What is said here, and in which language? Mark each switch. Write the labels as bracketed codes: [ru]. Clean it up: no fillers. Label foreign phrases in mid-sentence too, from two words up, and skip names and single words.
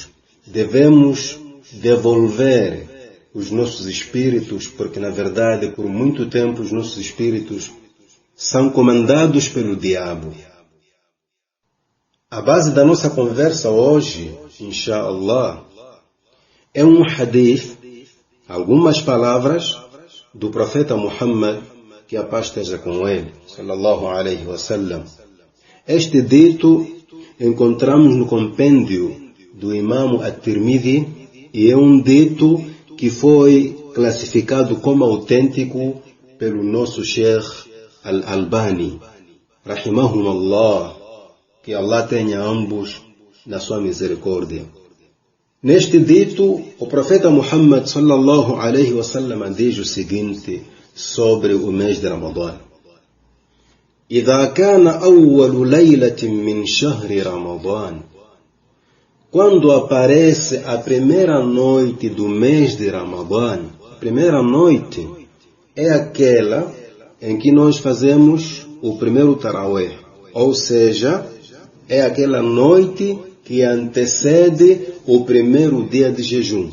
[pt] Devemos devolver os nossos espíritos, porque na verdade, por muito tempo, os nossos espíritos são comandados pelo diabo. A base da nossa conversa hoje, inshallah, é um hadith, algumas palavras do profeta Muhammad, que a paz esteja com ele, [ar] صلى الله عليه وسلم. [pt] Este dito encontramos no compêndio do Imam At-Tirmidhi e é um dito que foi classificado como autêntico pelo nosso Sheikh Al-Albani, rahimahumullah, que Allah tenha ambos na sua misericórdia. Neste dito, o profeta Muhammad [ar] صلى الله عليه وسلم [pt] diz o seguinte sobre o mês de Ramadã: [ar] إذا كان أول ليلة من شهر رمضان, [pt] quando aparece a primeira noite do mês de Ramadã, a primeira noite é aquela em que nós fazemos o primeiro tarawih, ou seja, é aquela noite que antecede o primeiro dia de jejum.